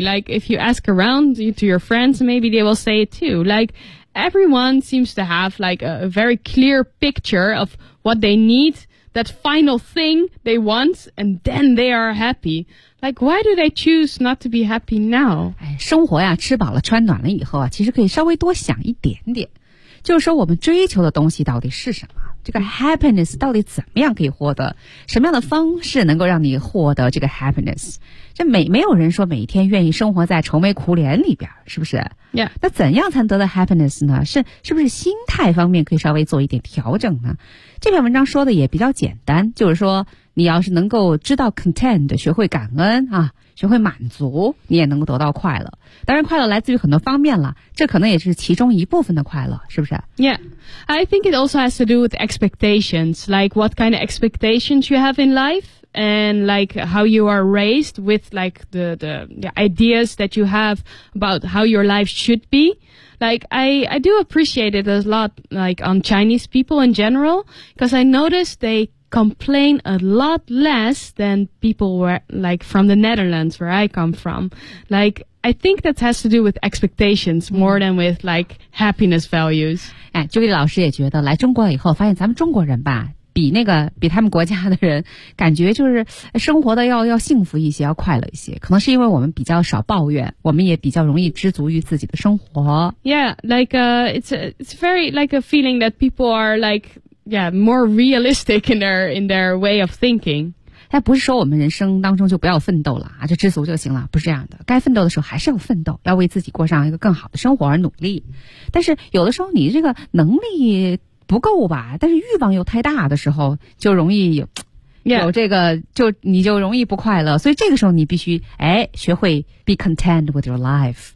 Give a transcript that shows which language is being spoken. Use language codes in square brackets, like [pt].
[en] Like, if you ask around to your friends, maybe they will say it too. Like, everyone seems to have like a very clear picture of what they need, that final thing they want, and then they are happy. Like, why do they choose not to be happy now? [zh] 哎，生活呀，吃饱了穿暖了以后啊，其实可以稍微多想一点点。就是说我们追求的东西到底是什么？这个 happiness 到底怎么样可以获得？什么样的方式能够让你获得这个 happiness? 这没有人说每天愿意生活在愁眉苦脸里边，是不是？ Yeah. 那怎样才能得到 happiness 呢？是不是心态方面可以稍微做一点调整呢？这篇文章说的也比较简单，就是说你要是能够知道 content, 学会感恩啊，学会满足，你也能够得到快乐。当然快乐来自于很多方面了，这可能也是其中一部分的快乐，是不是？ [en] Yeah, I think it also has to do with expectations, like what kind of expectations you have in life, and like how you are raised with like the ideas that you have about how your life should be. Like, I do appreciate it a lot, like, on Chinese people in general, because I noticed they complain a lot less than people from the Netherlands, where I come from. Like, I think that has to do with expectations more than with, like, happiness values. [zh] 哎，朱莉老师也觉得来中国以后发现咱们中国人吧，比他们国家的人感觉就是生活的要幸福一些，要快乐一些，可能是因为我们比较少抱怨，我们也比较容易知足于自己的生活。 [en] Yeah, like it's very like a feeling that people are like, yeah, more realistic in their way of thinking. [zh] 但不是说我们人生当中就不要奋斗了啊，就知足就行了，不是这样的，该奋斗的时候还是要奋斗，要为自己过上一个更好的生活而努力。但是有的时候你这个能力不够吧，但是欲望又太大的时候就容易有、 [en] yeah. [zh] 有这个就你就容易不快乐，所以这个时候你必须学会 [en] be content with your life.